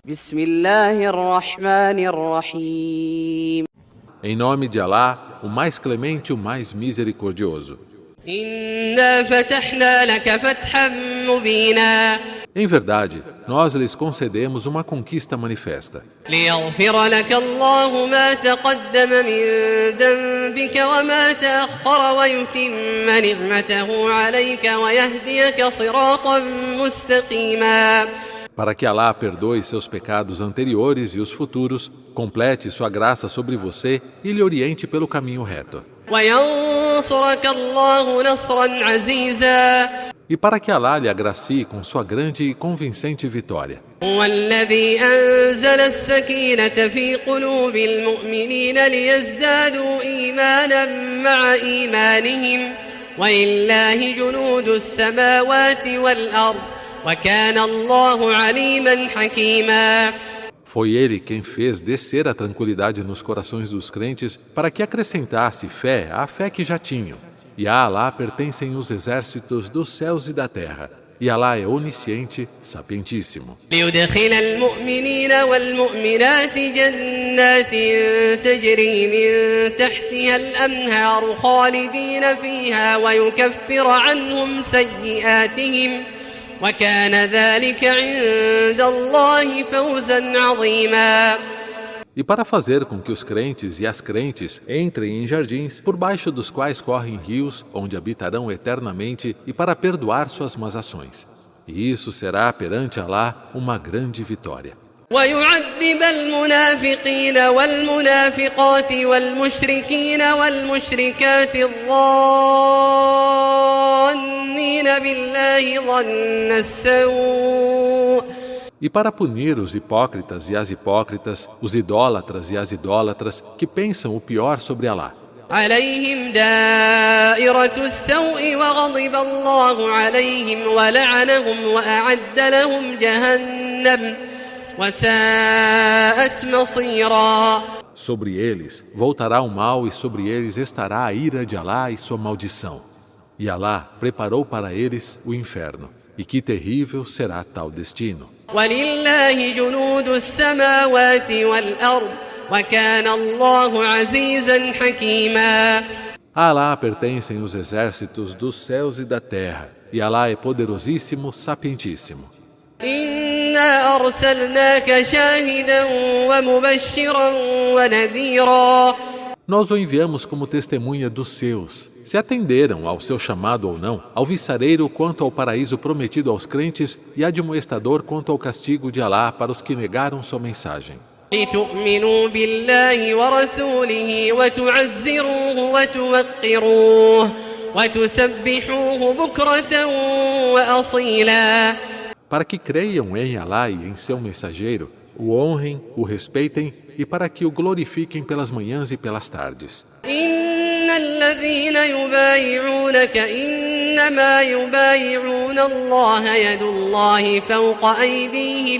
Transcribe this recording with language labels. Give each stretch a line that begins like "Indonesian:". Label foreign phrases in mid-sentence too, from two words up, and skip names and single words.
Arabic: بسم الله الرحمن الرحيم
Portuguese: Em nome de Alá, o mais clemente, o mais misericordioso.
Arabic: إنا فتحنا لك فتحا مبينا
Portuguese: Em verdade, nós lhes concedemos uma conquista manifesta,
Arabic: ليغفر لك الله ما تقدم من ذنبك وما تأخر ويتم نعمته عليك ويهديك صراطا مستقيما
Portuguese: para que Alá perdoe seus pecados anteriores e os futuros, complete sua graça sobre você e lhe oriente pelo caminho reto.
Arabic: وينصرك الله نصرا عزيزا
Portuguese: E para que Alá lhe agracie com sua grande e convincente vitória.
Arabic: هو الذي أنزل السكينة في قلوب المؤمنين ليزدادوا إيمانا مع إيمانهم ولله جنود السماوات والأرض وكان الله عليما حكيما
Portuguese: Foi ele quem fez descer a tranquilidade nos corações dos crentes para que acrescentasse fé à fé que já tinham. E a Alá pertencem os exércitos dos céus e da terra. E Alá é onisciente, sapientíssimo.
Arabic: ليدخل المؤمنين والمؤمنات جنات تجري من تحتها الأنهار خالدين فيها ويكفر عنهم سيئاتهم وكان ذلك عند الله فوزا عظيما
Portuguese: E para fazer com que os crentes e as crentes entrem em jardins, por baixo dos quais correm rios, onde habitarão eternamente, e para perdoar suas más ações. E isso será perante Alá uma grande vitória.
Arabic: ويعذب المنافقين والمنافقات والمشركين والمشركات الظانين بالله ظن السوء
Portuguese: E para punir os hipócritas e as hipócritas, os idólatras e as idólatras, que pensam o pior sobre Alá.
Arabic: عليهم دائرة السوء وغضب الله عليهم ولعنهم وأعد لهم جهنم وساءت مصيرا
Portuguese: Sobre eles voltará o mal e sobre eles estará a ira de Alá e sua maldição. E Alá preparou para eles o inferno. E que terrível será tal destino.
Arabic: ولله جنود السماوات والأرض وكان الله عزيزا حكيما
Portuguese: A Alá pertencem os exércitos dos céus e da terra. E Alá é poderosíssimo, sapientíssimo.
Arabic: إنا أرسلناك شاهدا ومبشرا ونذيرا
Portuguese: Nós o enviamos como testemunha dos seus. Se atenderam ao seu chamado ou não, alvissareiro quanto ao paraíso prometido aos crentes e admoestador quanto ao castigo de Alá para os que negaram sua mensagem.
Arabic: لتؤمنوا بالله ورسوله وتعزروه وتوقروه وتسبحوه بكرة وأصيلا
Portuguese: Para que creiam em Alá e em seu mensageiro, o honrem, o respeitem e para que o glorifiquem pelas manhãs e pelas tardes.
Arabic: إن الذين يبايعونك إنما يبايعون الله يد الله فوق أيديهم